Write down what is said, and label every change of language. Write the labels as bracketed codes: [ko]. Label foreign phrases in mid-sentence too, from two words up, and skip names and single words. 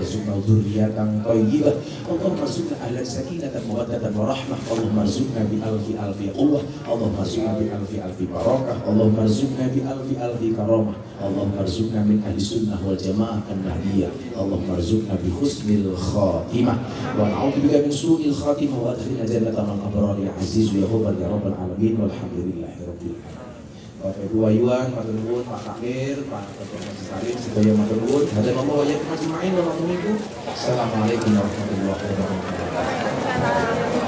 [ar] ارزقنا ذرية طيبة اللهم ارزقنا أهلا سكينة مودة ورحمة اللهم ارزقنا بألف قوة اللهم ارزقنا بألف بركة اللهم ارزقنا بألف كرامة اللهم ارزقنا من أهل السنة والجماعة النهضية اللهم ارزقنا بحسن الخاتمة ونعوذ بك من سوء الخاتمة وأدخلنا جنة الأبرار يا عزيز يا غفار يا رب العالمين والحمد لله رب العالمين. [jv] Bapak Ibu Wayuan, Pak Nuwun, Pak Takmir, Pak Ketua Majelis Taklim, sedaya matur nuwun. [ar] هدانا الله وإياكم أجمعين والسلام عليكم ورحمة الله وبركاته.